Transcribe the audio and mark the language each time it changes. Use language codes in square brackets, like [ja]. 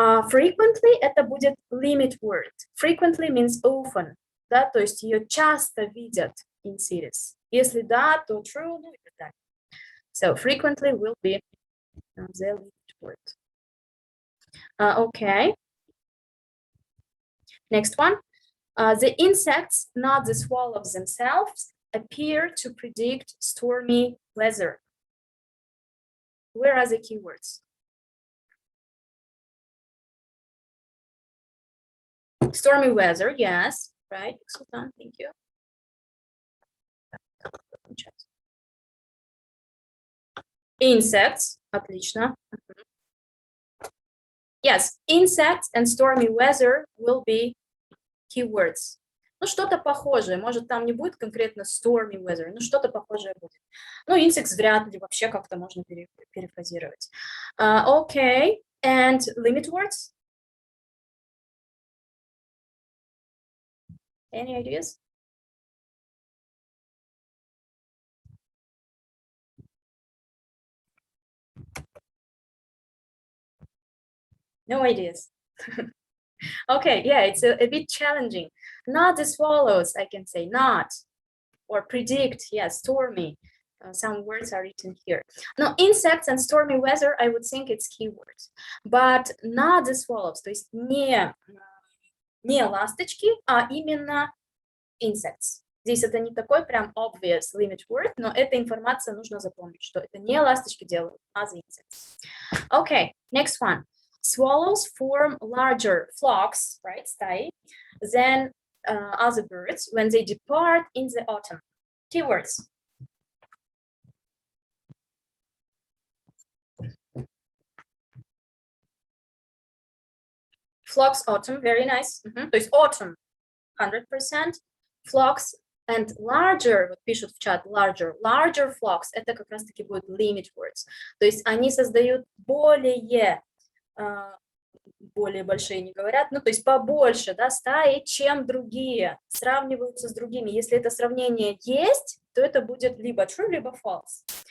[ru] Frequently — это будет limit word. [en] Frequently means often, [ru] да, то есть ее часто видят [en] in cities. [ru] Если да, то true, ну и так далее. [en] So frequently will be the limit word. Okay. Next one. The insects, not the swallows themselves, appear to predict stormy weather. Where are the keywords? Stormy weather, yes, right. Sultan, thank you. [ru] Insects, отлично. [en] Yes, insects and stormy weather will be keywords. [ru] Что-то похожее. Может, там не будет конкретно stormy weather, но что-то похожее будет. Insects вряд ли вообще как-то можно перефразировать. [en] Okay, and limit words? Any ideas? No ideas. Okay, yeah, it's a bit challenging. Not the swallows, I can say, not. Or predict, yes, stormy. Some words are written here. No, insects and stormy weather, I would think it's keywords. But not the swallows, [ru] то есть не ласточки, а именно [en] insects. [ru] Здесь это не такой прям obvious limit word, но эта информация нужно запомнить, что это не ласточки делают, а the insects. [en] Okay, next one. Swallows form larger flocks, right, [ru] стаи, [en] than other birds when they depart in the autumn. Keywords. Flocks, autumn, very nice. [ru] То есть [en] autumn, 100%. Flocks, And larger, [ru] вот пишут в чат, [en] larger flocks, [ru] это как раз-таки будет limit words. То есть они создают более большие не говорят, ну, то есть побольше, да, стаи, чем другие, сравниваются с другими. Если это сравнение есть, то это будет либо true, либо false.